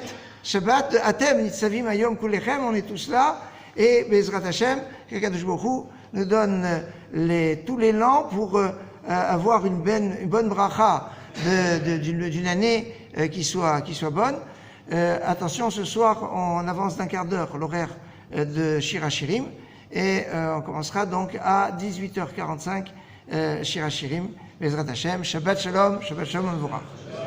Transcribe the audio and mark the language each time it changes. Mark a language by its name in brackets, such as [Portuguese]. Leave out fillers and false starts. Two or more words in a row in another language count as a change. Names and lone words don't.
[Hebrew] Shabbat de Atem, Nitzavim, Ayom, Kulechem, [French] on est tous là, et [Hebrew] Bezrat Hashem, Kakadosh Baruch Hu, [French] nous donne tout l'élan pour avoir une bonne bracha d'une année qui soit bonne. Attention, ce soir, on avance d'un quart d'heure l'horaire de Shir HaShirim, et on commencera donc à 18h45 Shir HaShirim, [Hebrew] Bezrat Hashem, Shabbat Shalom, Shabbat Shalom Mevorach.